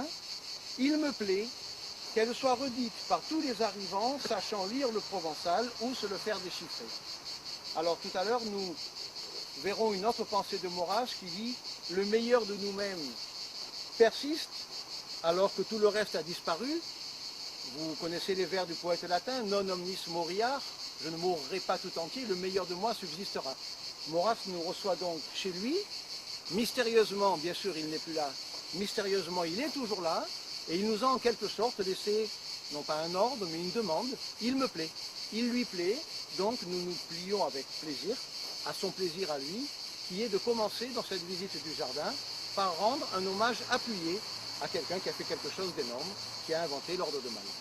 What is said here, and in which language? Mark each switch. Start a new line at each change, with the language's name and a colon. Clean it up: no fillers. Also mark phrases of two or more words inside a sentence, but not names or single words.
French: Il me plaît qu'elle soit redite par tous les arrivants sachant lire le provençal ou se le faire déchiffrer. Alors tout à l'heure, nous verrons une autre pensée de Maurras qui dit « le meilleur de nous-mêmes persiste alors que tout le reste a disparu ». Vous connaissez les vers du poète latin «
Latin: non omnis moriar »,
French: je ne mourrai pas tout entier, le meilleur de moi subsistera. Maurras nous reçoit donc chez lui, mystérieusement, bien sûr il n'est plus là, mystérieusement il est toujours là, et il nous a en quelque sorte laissé, non pas un ordre, mais une demande, il me plaît, il lui plaît, donc nous nous plions avec plaisir, à son plaisir à lui, qui est de commencer dans cette visite du jardin par rendre un hommage appuyé à quelqu'un qui a fait quelque chose d'énorme, qui a inventé l'ordre de Malte.